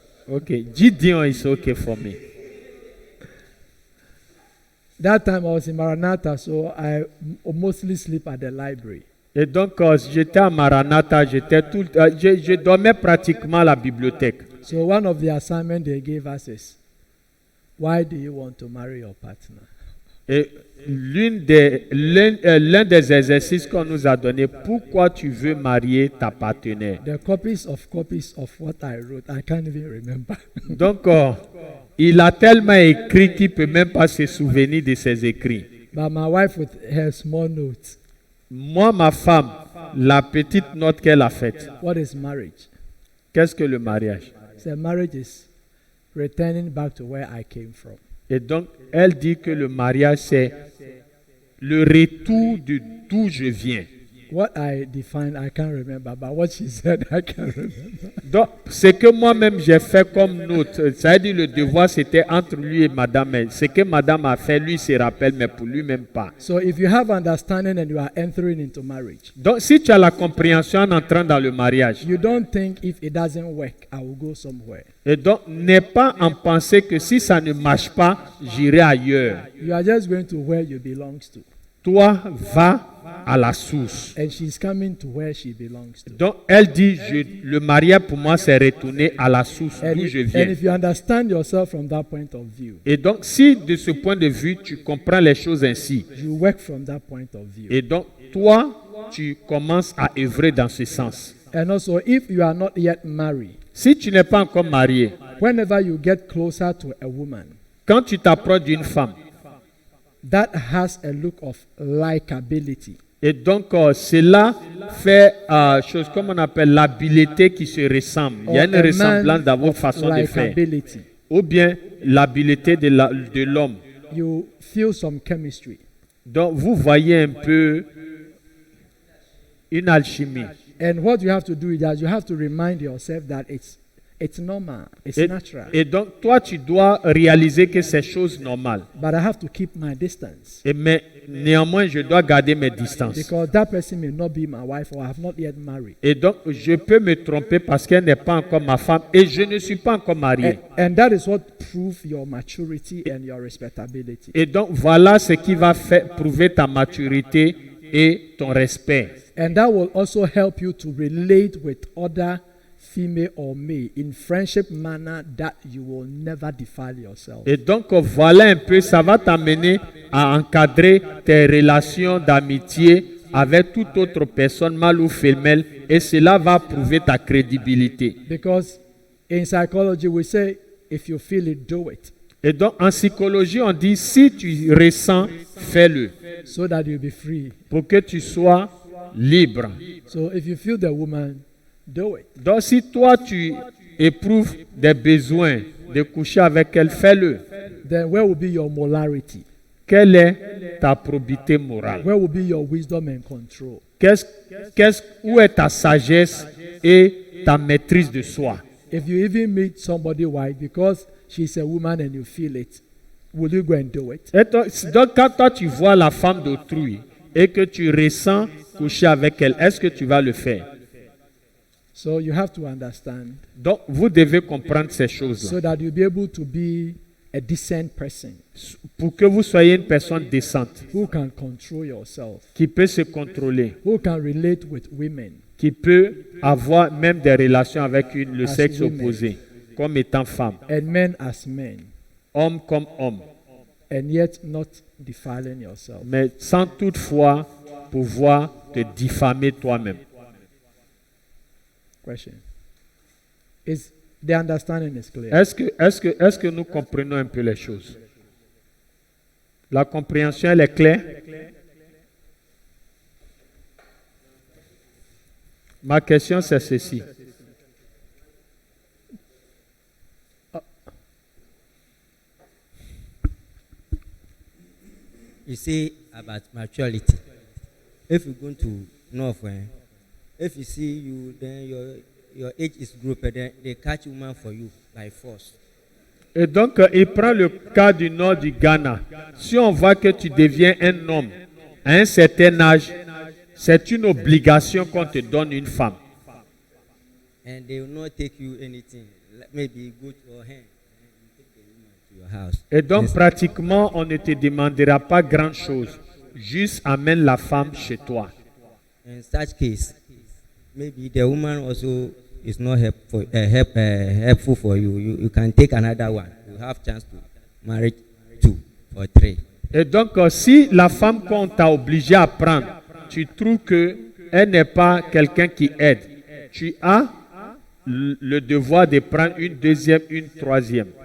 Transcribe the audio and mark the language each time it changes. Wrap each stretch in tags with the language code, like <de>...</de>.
<en>Okay, Gideon is okay for me. That time I was in Maranatha, so I mostly sleep at the library.</en> <fr>Et donc, j'étais à Maranatha, je dormais pratiquement à la bibliothèque.</fr> <en>So one of the assignments they gave us is, why do you want to marry your partner?</en> <fr>Et l'un des exercices qu'on nous a donné, pourquoi tu veux marier ta partenaire?</fr> <en>The copies of what I wrote, I can't even remember.</en> <fr>Donc, il a tellement écrit qu'il ne peut même pas se souvenir de ses écrits.</fr> <en>But my wife with her small notes.</en> <fr>Moi, ma femme, la petite note qu'elle a faite.</fr> <en>What is marriage?</en> <fr>Qu'est-ce que le mariage?</fr> <en>So marriage is returning back to where I came from.</en> <fr>Et donc, elle dit que le mariage, c'est le retour de d'où je viens.</fr> <en>What I defined, I can't remember, but what she said, I can remember.</en> <fr>Donc, ce que moi-même j'ai fait comme note, ça veut dire le devoir c'était entre lui et madame. Ce que madame a fait, lui se rappelle, mais pour lui-même pas.</fr> <en>So if you have understanding and you are entering into marriage,</en> <fr>Donc, si tu as la compréhension en entrant dans le mariage,</fr> <en>you don't think if it doesn't work, I will go somewhere.</en> <fr>et donc n'aie pas en penser que si ça ne marche pas, j'irai ailleurs.</fr> <en>You are just going to where you belong to.</en> <fr>Toi, va à la source.</fr> <en>And she's coming to where she belongs to.</en> <fr>Donc, elle dit, le mariage pour moi, c'est retourner à la source</fr> <en>And</en> <fr>d'où je</fr> <en>and</en> <fr>viens.</fr> <en>if you understand yourself from that point of view,</en> <fr>Et donc, si de ce point de vue, tu comprends les choses ainsi,</fr> <en>you work from that point of view.</en> <fr>et donc, toi, tu commences à œuvrer dans ce sens.</fr> <en>And also, if you are not yet married,</en> <fr>Si tu n'es pas encore marié,</fr> <en>whenever you get closer to a woman</en> <fr>quand tu t'approches d'une femme,</fr> <en>that has a look of likability,</en> <fr>et donc cela fait chose comme on appelle l'habileté qui se ressemble. Il y a</fr> <en>or</en> <fr>une</fr> <en>a man</en> <fr>ressemblance dans vos</fr> <en>of</en> <fr>façons de faire.</fr> <en>likability,</en> <fr>Ou bien l'habileté de l'homme.</fr> <en>You feel some chemistry.</en> <fr>Donc, vous voyez un peu une alchimie.</fr> <en>And what you have to do is that you have to remind yourself that it's normal, it's natural.</en> <fr>Et donc, toi, tu dois réaliser que c'est chose normale.</fr> <en>But I have to keep my distance.</en> <fr>Mais néanmoins, je dois garder mes distances.</fr> <en>Because that person may not be my wife or I have not yet married.</en> <fr>Et donc, je peux me tromper parce qu'elle n'est pas encore ma femme et je ne suis pas encore marié.</fr> <en>And that is what proves your maturity and your respectability.</en> <fr>Et donc, voilà ce qui va prouver ta maturité et ton respect.</fr> <en>And that will also help you to relate with other female or male in friendship manner that you will never defile yourself.</en> <fr>Et donc, voilà un peu, ça va t'amener à encadrer tes relations d'amitié avec toute autre personne, mâle ou femelle, et cela va prouver ta crédibilité.</fr> <en>Because in psychology we say, if you feel it, do it.</en> <fr>Et donc, en psychologie, on dit, si tu ressens, fais-le,</fr> <en>So that you'll be free.</en> <fr>pour que tu sois libre.</fr> <en>So if you feel the woman, do it.</en> <fr>Donc, si toi, tu éprouves des besoins de coucher avec elle, fais-le.</fr> <en>Then where will be your molarity?</en> <fr>Quelle est ta probité morale?</fr> <en>Where will be your wisdom and control?</en> <fr>Où est ta sagesse et ta maîtrise de soi?</fr> <en>If you even meet somebody white because she's a woman and you feel it, will you go and do it?</en> <fr>Et donc, quand toi, tu vois la femme d'autrui et que tu ressens coucher avec elle, est-ce que tu vas le faire?</fr> <en>So you have to understand</en> <fr>Donc, vous devez comprendre ces choses-là</fr> <en>so that you'll be able to be a decent person</en> <fr>pour que vous soyez une personne décente</fr> <en>who can control yourself,</en> <fr>qui peut se contrôler,</fr> <en>who can relate with women</en> <fr>qui peut avoir même des relations avec le</fr> <en>As</en> <fr>sexe</fr> <en>women.</en> <fr>opposé, comme étant femme,</fr> <en>and men as men,</en> <fr>homme comme homme,</fr> <en>and yet not defiling yourself.</en> <fr>mais sans toutefois pouvoir te diffamer toi-même.</fr> <en>Question. Is the understanding is clear?</en> <fr>Est-ce que nous comprenons un peu les choses? La compréhension, elle est claire? Ma question, c'est ceci.</fr> <en>You say about maturity. If you're going to North, if you see you, then your age is grouped, then they catch woman for you by force.</en> <fr>Et donc, il prend le cas du nord du Ghana. Si on voit que tu deviens un homme à un certain âge, c'est une obligation qu'on te donne une femme.</fr> <en>And they will not take you anything. Maybe go to your hand and you take the woman to your house.</en> <fr>Et donc,</fr> <en>Yes.</en> <fr>pratiquement, on ne te demandera pas grand-chose. Juste amène la femme chez toi.</fr> <en>In such case, maybe the woman also is not helpful for you. You can take another one. You have chance to marry 2 or 3.</en> <fr>Et donc, si la femme qu'on t'a obligé à prendre, tu trouves qu'elle n'est pas quelqu'un qui aide, tu as le devoir de prendre une deuxième, une troisième.</fr>